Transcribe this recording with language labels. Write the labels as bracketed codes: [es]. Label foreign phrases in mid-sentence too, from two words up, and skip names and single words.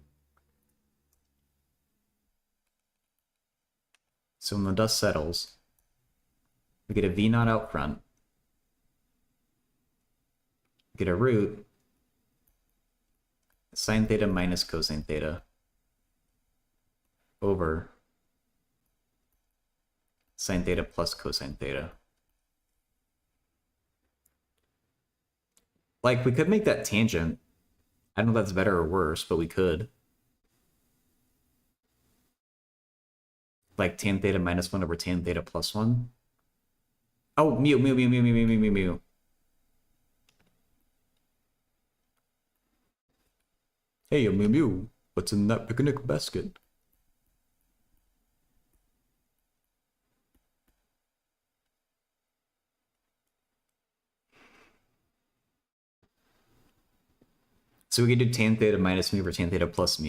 [en] So when the dust settles, we get a V naught out front, get a root, sine theta minus cosine theta over sine theta plus cosine theta. Like, we could make that tangent. I don't know if that's better or worse, but we could. Like tan theta minus 1 over tan theta plus 1. Oh, mu, mu, mu, mu, mu, mu, mu, mu, mu. Hey, Mew Mew, what's in that picnic basket? So we could do tan theta minus mu over tan theta plus mu.